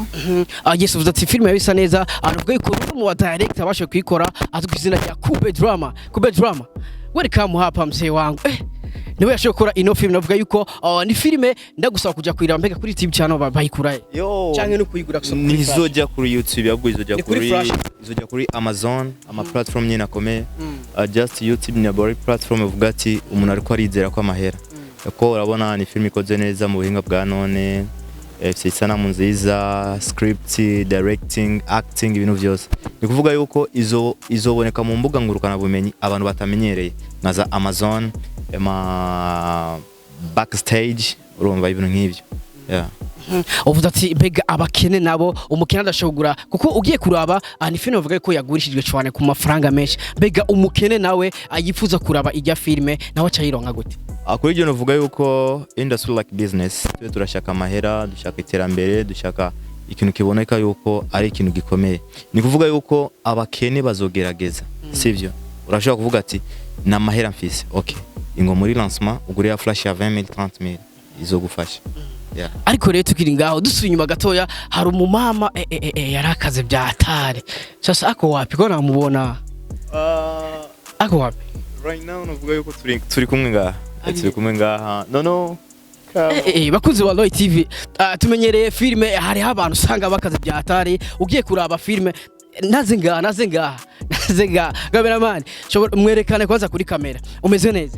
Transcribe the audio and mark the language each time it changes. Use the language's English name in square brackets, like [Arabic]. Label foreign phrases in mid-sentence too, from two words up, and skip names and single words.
[Rundi] yes uvuze ati filime yarisa neza aravuga yuko mu wa director abashe kuyikora azwi izina rya Kube Drama welcome [Swahili] hapa mzee wangu [Rundi] niwe yashoboye gukora ino filime navuga yuko ni filime ndagusaba kujya kuyiraba mbega kuri TV channel bayikuraye cyangwa no kuyigura gusa nizojya kuri YouTube yabwo izojya kuri Amazon ama platform nyine akomeye just YouTube ni abari platform uvuga ati umuntu ariko arizera ko amahera ko urabona ni filime ikoze neza mu buhinga bwa none isanamu nziza [English] script directing acting [Rundi] ibintu byose ni kuvuga yuko izoboneka mu mbuga ngurukana bumenyi abantu batamenyereye nka za Amazon backstage urumva ibintu nk'ibyo uvuze ati mbega abakene nabo umukene adashobora kuko ugiye kuraba ni filime uvuga ko yagurishijwe cyane ku mafaranga menshi mbega umukene nawe ayifuza kuraba ijya filime nawe acayironka gute kuri ibyo navuga yuko [English] industry like business [Rundi] turashaka amahera dushaka iterambere dushaka ikintu kiboneka yuko ari ikintu gikomeye ni kuvuga yuko abakene bazogerageza sivyo urashaka kuvuga ati na mahera mfise okay ingo muri lancement uguriya flash ya 20000 30000 izogufasha ariko rero tukiri ngaho dusuye inyuma gatoya hari umumama yarakaze bya atare sasa ako wapi ko namubona ako wapi [English] right now [Rundi] navuga yuko turi kumwe ngaha no bakunzi ba Loy TV tumenyereye filime hari abantu usanga bakaze bya atare ugiye kuraba filime naze ngaha cameraman mwerekane kwanza kuri kamera umeze neza